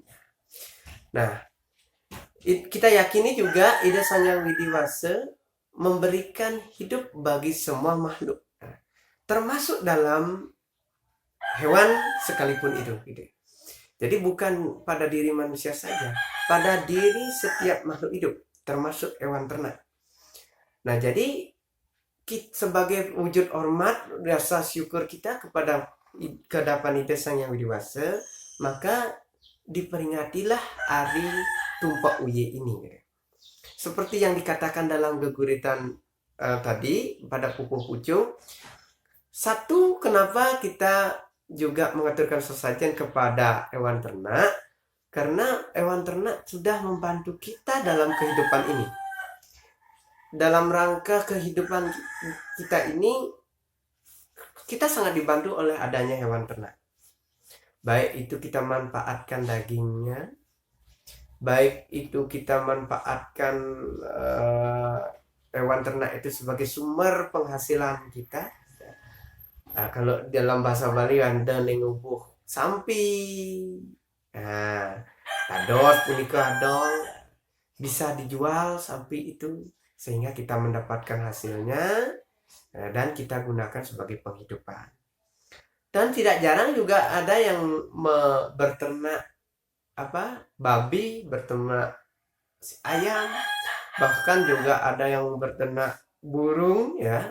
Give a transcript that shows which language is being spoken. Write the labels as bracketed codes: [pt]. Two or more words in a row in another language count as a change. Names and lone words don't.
[id] Nah, kita yakini juga Ida Sang Hyang Widi Wase memberikan hidup bagi semua makhluk, termasuk dalam hewan sekalipun itu. Jadi bukan pada diri manusia saja, pada diri setiap makhluk hidup, termasuk hewan ternak. Nah, jadi sebagai wujud hormat, rasa syukur kita kepada kehadapan Ida Sang Hyang Widi Wase, maka diperingatilah Hari Tumpak Uye ini. Seperti yang dikatakan dalam geguritan tadi pada pupuh pucung. Satu, kenapa kita juga mengaturkan sesajen kepada hewan ternak? Karena hewan ternak sudah membantu kita dalam kehidupan ini. Dalam rangka kehidupan kita ini, kita sangat dibantu oleh adanya hewan ternak. Baik itu kita manfaatkan dagingnya, baik itu kita manfaatkan hewan ternak itu sebagai sumber penghasilan kita. Nah, kalau dalam bahasa Bali ada [ban] nengubuh sampi, kados punika adol [id] bisa dijual sampi itu sehingga kita mendapatkan hasilnya dan kita gunakan sebagai penghidupan. Dan tidak jarang juga ada yang berternak babi, berternak ayam, bahkan juga ada yang berternak burung, ya.